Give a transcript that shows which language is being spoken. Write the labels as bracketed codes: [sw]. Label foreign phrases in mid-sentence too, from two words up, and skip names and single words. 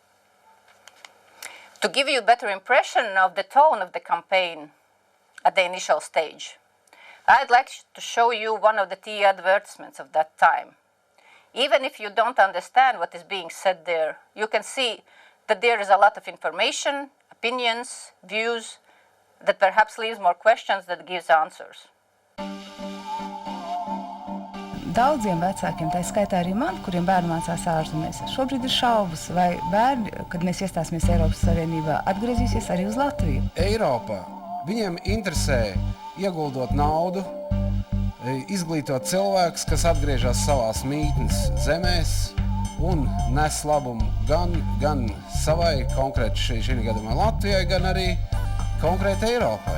[en] To give you a better impression of the tone of the campaign at the initial stage, I'd like to show you one of the TV advertisements of that time. Even if you don't understand what is being said there, you can see that there is a lot of information, opinions, views, that perhaps leaves more questions than gives answers. [lv] Daudziem vecākiem, tā skaitā arī man, kuriem bērni mācās ārzemēs, šobrīd ir šaubas, vai bērni, kad mēs iestāsimies Eiropas Savienībā, atgriezīsies arī uz Latviju. Eiropa, viņiem interesē ieguldot naudu, izglītot cilvēkus, kas atgriežas savās mītnes zemēs un nes labumu gan savai, konkrēti šī gadījumā Latvijai, gan arī konkrēti Eiropai.